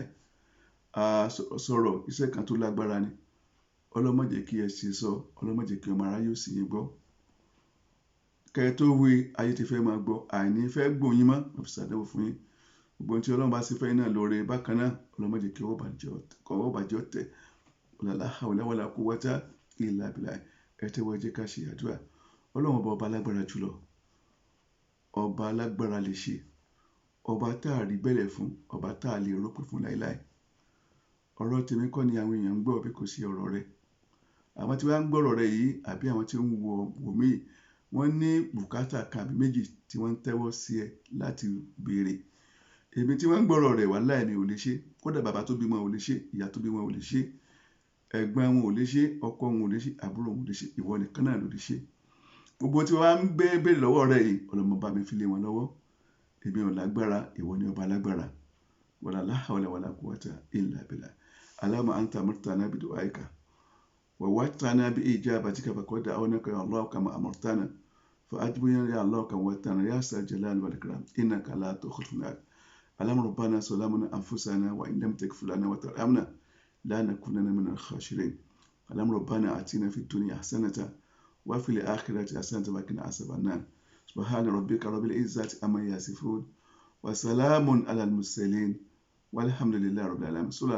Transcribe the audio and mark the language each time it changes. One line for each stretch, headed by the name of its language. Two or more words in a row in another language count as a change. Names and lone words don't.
Yoruba: Sọ̀rọ̀ iṣẹ́ kan tó lágbára ni. Ọlọ́run má jẹ́ kí ẹ ṣe sọ, Ọlọ́run má jẹ́ kí ọmọ aráyé ó sì yín gbọ́. Kẹ́ tó wí, ayé ti fẹ́ máa gbọ́, àìní fẹ́ gbòyìn mọ́, wọ́n fi ṣàdánwò fún yín. Gbogbo tí Ọlọ́run bá ṣe fẹ́ iná lóore bákan náà, Ọlọ́run má jẹ́ kí ọwọ́ bàjẹ́ ọ̀tẹ̀.
Arabic: لا حول ولا قوة إلا بالله.
Yoruba: Ẹ tẹ́wọ́ jẹ́ ká ṣe àdúrà. Ọlọ́run ọba alágbára jùlọ. Ọba alágbára lè ṣe. Ọba tá a rí bẹ̀lẹ̀ fún, ọba tá a lè rọ́pò fún láíláí. Ọ̀rọ̀ tèmi kọ́ ni àwọn èèyàn ń gbọ́ bí kò sí ọ̀rọ̀ rẹ̀. Àwọn tí wọ́n ń gbọ́ ọ̀rọ̀ rẹ̀ yìí àbí àwọn tí ń wò mí, wọ́n ní bùkátà kan àbí méjì tí wọ́n ń tẹ́wọ́ sí ẹ láti béèrè. èmi tí wọ́n ń gbọ́rọ̀ rẹ̀ wàláhì mi ò lè ṣe, kódà bàbá tó bímọ ò lè ṣe, ìyá tó bímọ ò lè ṣe, ẹ̀gbọ́n wọn ò lè ṣe, ọkọ wọn ò lè ṣe, àbúrò wọn ò lè ṣe, ìwọ nìkan náà ló lè ṣe. Gbogbo tí wọ́n á ń béèrè lọ́wọ́ rẹ̀ yìí Ọlọ́run bá mi fi lé wọn lọ́wọ́. Èmi ò lágbára, ìwọ ni ọba lágbára.
Arabic: ولا حول ولا قوة إلا بالله. اللهم أنت أمرتنا بدعائك ووعدتنا بإجابتك فقد دعوناك يا الله كما أمرتنا فأجبنا يا الله كما وعدتنا يا ذا الجلال والإكرام إنك لا تخلف الميعاد. اللهم ربنا ظلمنا أنفسنا وإن لم تغفر لنا وترحمنا لنكونن من الخاسرين. اللهم ربنا آتنا في الدنيا حسنة وفي الآخرة حسنة وقنا عذاب النار. سبحان ربك رب العزة عما يصفون وسلام على المرسلين والحمد لله رب العالمين.